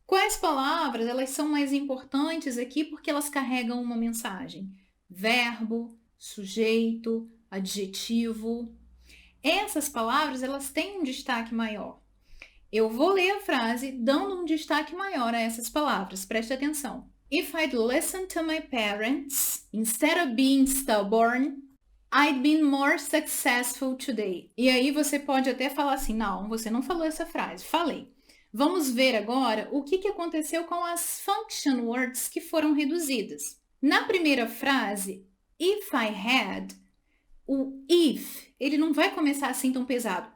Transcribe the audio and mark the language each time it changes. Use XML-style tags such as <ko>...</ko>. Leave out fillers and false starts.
<pt>Quais palavras elas são mais importantes aqui porque elas carregam uma mensagem? Verbo, sujeito, adjetivo. Essas palavras elas têm um destaque maior. Eu vou ler a frase dando um destaque maior a essas palavras. Preste atenção.</pt> <en>If I'd listened to my parents instead of being stubborn, I'd been more successful today.</en> <pt>E aí você pode até falar assim, não, você não falou essa frase. Falei. Vamos ver agora o que aconteceu com as function words que foram reduzidas. Na primeira frase,</pt> <en>if I had,</en> <pt>o if, ele não vai começar assim tão pesado.</pt>